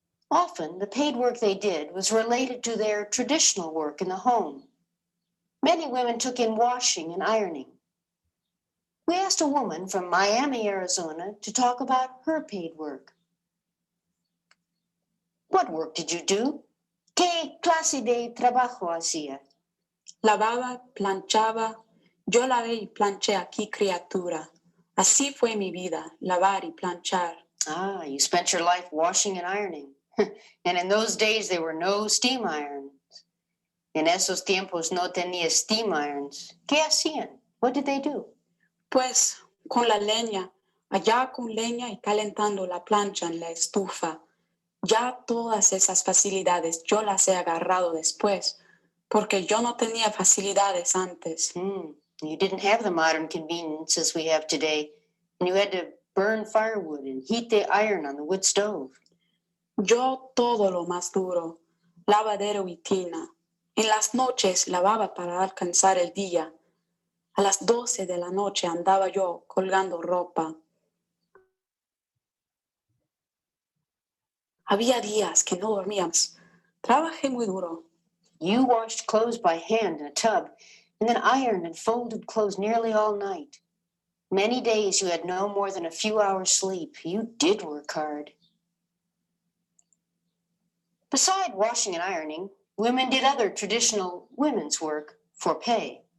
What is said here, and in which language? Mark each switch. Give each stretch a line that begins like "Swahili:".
English: Often, the paid work they did was related to their traditional work in the home. Many women took in washing and ironing. We asked a woman from Miami, Arizona, to talk about her paid work. What work did you do?
Spanish: ¿Qué clase de trabajo hacía? Lavaba, planchaba. Yo lavé y planché aquí, criatura. Así fue mi vida, lavar y planchar.
English: Ah, you spent your life washing and ironing. And in those days, there were no steam irons.
Spanish: En esos tiempos no tenía
English: steam irons.
Spanish: ¿Qué hacían?
English: What did they do?
Spanish: Pues, con la leña, allá con leña y calentando la plancha en la estufa. Ya todas esas facilidades yo las he agarrado después, porque yo no tenía facilidades antes.
English: You didn't have the modern conveniences we have today, and you had to burn firewood and heat the iron on the wood stove.
Spanish: Yo todo lo más duro, lavadero y tina. En las noches lavaba para alcanzar el día. A las 12 de la noche andaba yo colgando ropa. Había días que no dormíamos. Trabajé muy duro.
English: You washed clothes by hand in a tub, and then ironed and folded clothes nearly all night. Many days you had no more than a few hours sleep. You did work hard. Beside washing and ironing, women did other traditional women's work for pay.